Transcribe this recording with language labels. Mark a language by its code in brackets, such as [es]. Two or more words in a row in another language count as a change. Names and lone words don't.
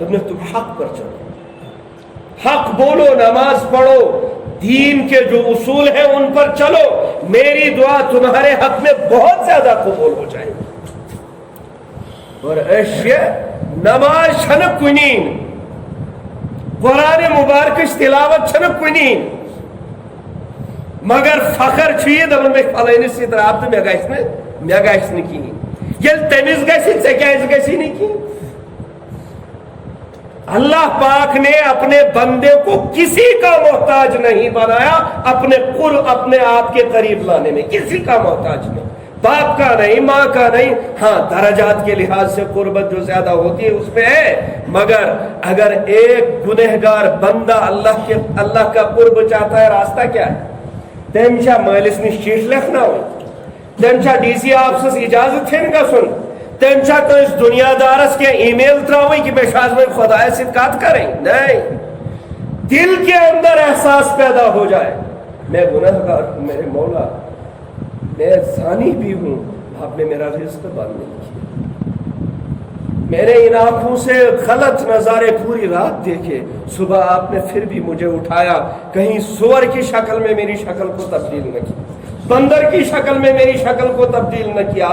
[ur] تم حق پر چلو، حق بولو، نماز پڑھو، دین کے جو اصول ہیں ان پر چلو، میری دعا تمہارے حق میں بہت زیادہ قبول ہو جائے گی۔ [ks] اور نماز چھنک کنین، قرآن مبارک تلاوت چھنک کنین، مگر فخر چھ دپان مے فلانس ست رابطہ مے گھس نہ کہین، یل تمس گژھِ ژے کیازِ گژھی نہ کہین؟ [ur] اللہ پاک نے اپنے بندے کو کسی کا محتاج نہیں بنایا اپنے آپ کے قریب لانے میں، کسی کا محتاج نہیں، باپ کا نہیں، ماں کا نہیں۔ ہاں درجات کے لحاظ سے قربت جو زیادہ ہوتی ہے اس میں ہے، مگر اگر ایک گنہگار بندہ اللہ کا قرب چاہتا ہے، راستہ کیا ہے؟ [ks] تم مالس نش چیٹ لکھنا تم ڈی سی آفسس اجازت ہین گھن، تم کس دنیا دارس کے ای میل تراؤن [ur] کہ میں خدا [ks] ست کت کریں؟ [ur] نہیں، دل کے اندر احساس پیدا ہو جائے میں گنہگار ہوں، میرے مولا میں زانی بھی ہوں، آپ نے میرا رزق بند نہیں کیا، میں نے ان آنکھوں سے غلط نظارے پوری رات دیکھے، صبح آپ نے پھر بھی مجھے اٹھایا، کہیں سور کی شکل میں میری شکل کو تبدیل نہ کیا، بندر کی شکل میں میری شکل کو تبدیل نہ کیا۔